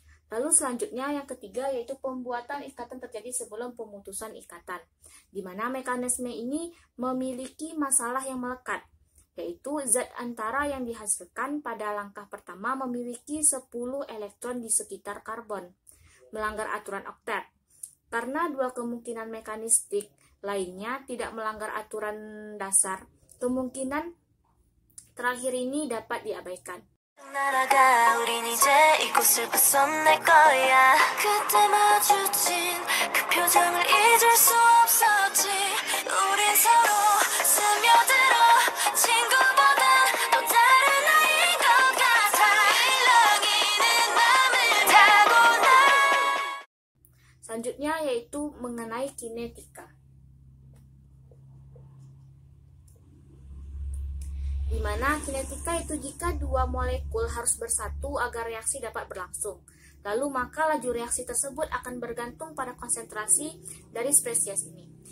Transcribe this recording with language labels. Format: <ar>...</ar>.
<id>Lalu selanjutnya yang ketiga yaitu pembuatan ikatan terjadi sebelum pemutusan ikatan, di mana mekanisme ini memiliki masalah yang melekat, yaitu zat antara yang dihasilkan pada langkah pertama memiliki 10 elektron di sekitar karbon, melanggar aturan oktet. Karena dua kemungkinan mekanistik lainnya tidak melanggar aturan dasar, kemungkinan terakhir ini dapat diabaikan.</id> <ko>날아가 우린 이제 이곳을 벗어날 거야 그때 마주친 그 표정을 잊을 수 없었지 우린 서로 스며들어 친구보단 또 다른 아이인 것 같아 일렁이는 맘을 타고나.</ko> <id>Selanjutnya yaitu mengenai kinetika, di mana kinetika itu jika dua molekul harus bersatu agar reaksi dapat berlangsung. Lalu maka laju reaksi tersebut akan bergantung pada konsentrasi dari spesies ini.</id>